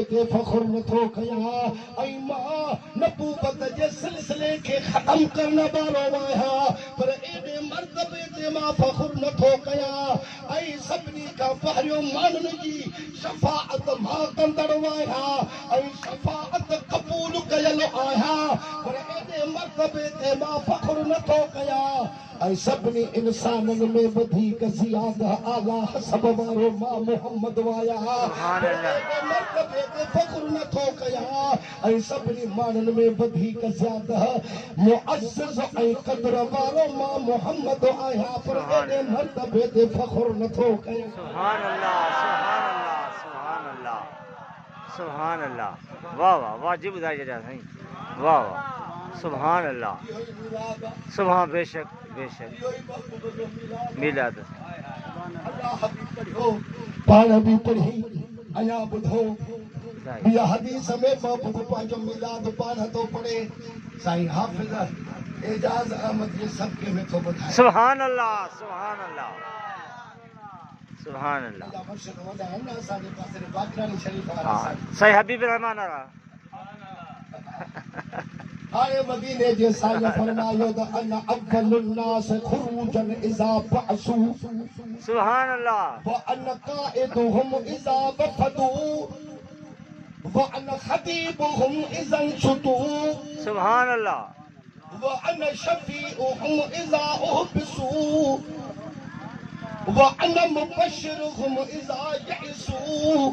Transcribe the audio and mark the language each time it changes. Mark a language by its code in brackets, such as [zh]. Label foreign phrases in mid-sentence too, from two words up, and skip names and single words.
[sd] ते फ़ख्रु नथो कयां ऐं मां नबूवत जे सिलसिले खे ख़तम करण वारो आहियां पर एॾे मर्तबे ते मां फ़ख्रु नथो कयां ऐं सभिनी खां पहिरियों माण्हुनि जी शफ़ाअत मां कंदड़ आहियां ऐं शफ़ाअत क़बूल कयल आहियां पर एॾे मर्तबे ते मां फ़ख्रु नथो कयां ऐं सभिनी इंसाननि में वधीक ज़ियादा आला हसब वारो मां मोहम्मद आहियां [ar] سبحان الله. [sd] एॾे मर्तबे ते फ़ख्रु नथो कयां ऐं सभिनी माण्हुनि में वधीक ज़्यादा मुअज़्ज़ज़ ऐं क़द्र वारो मां मोहम्मद आहियां पर एॾे मर्तबे ते फ़ख्रु नथो कयां [ar] سبحان الله سبحان الله سبحان الله سبحان الله [sd] वाह वाह वाजिब ॿुधाए छॾिया साईं वाह वाह सुभान अल्लाह सुभान बेशक बेशक मिलाद पाण बि पढ़ी अञा ॿुधो इहा हदीस में बाबू पंहिंजो मिलाद पाण थो पढ़े साईं हाफ़िज़ एजाज़ अहमद जे सबके में थो ॿुधाए [ar] سبحان الله سبحان الله سبحان الله [sd] मस्जिद वॾा आहिनि न असांजे पासे बागरानी शरीफ़ वारा हाँ साईं सही हबीब रहमान वारा हाणे मदीने जे साईं फरमायो त [ar] أنا أول الناس خروجا إذا بعثوا سبحان الله وأنا قائدهم إذا وفدوا وأنا خطيبهم إذا أنصتوا سبحان الله وأنا شفيعهم إذا حبسوا وأنا مبشرهم إذا أيسوا